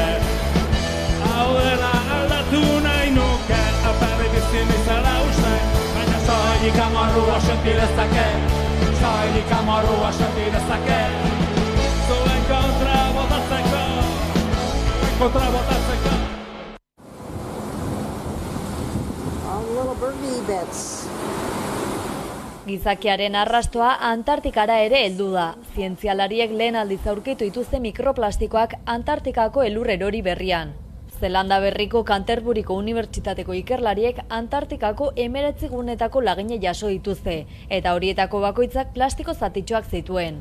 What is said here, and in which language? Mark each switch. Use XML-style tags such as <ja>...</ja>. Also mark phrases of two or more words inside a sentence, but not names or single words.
<eu>Hau dena aldatu nahi nuke, aperri bizi nizela uste, baina soilik amorrua senti dezake, soilik amorrua senti dezake. Zuen kontra botatzeko, kontra botatzeko.</eu> <en>Little birdie bits.</en> <eu>Gizakiaren arrastoa Antartikara ere heldu da. Zientzialariek lehen aldiz aurkitu dituzte mikroplastikoak Antartikako elur erori berrian. Zelanda Berriko Canterburyko Unibertsitateko ikerlariek Antartikako 19 gunetako lagine jaso dituzte, eta horietako bakoitzak plastiko zatitxoak zituen.</eu>